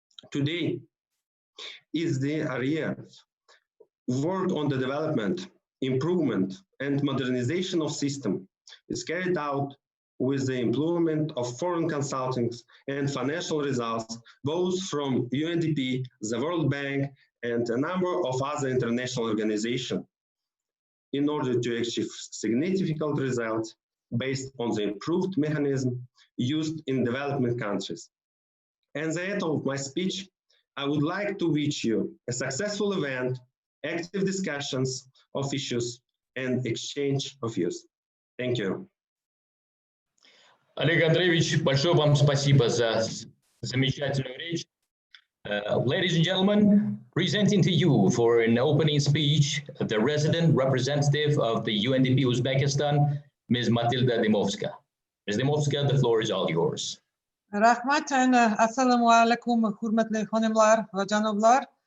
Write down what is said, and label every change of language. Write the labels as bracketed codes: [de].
[en] Today is the area work on the development, improvement, and modernization of system is carried out with the employment of foreign consultants and financial results, both from UNDP, the World Bank, and a number of other international organizations, in order to achieve significant results based on the improved mechanism used in development countries. And at the end of my speech, I would like to wish you a successful event, active discussions of issues, and exchange of views. Thank you. [ru] Олег Андреевич, большое вам спасибо за замечательную речь. [en] Ladies and gentlemen, presenting to you for an opening speech, the resident representative of the UNDP Uzbekistan, Ms. Matilda Dimovska. Ms. Dimovska, the floor is all yours. [uz] Rahmat, assalomu alaykum, hurmatli xonimlar va janoblar.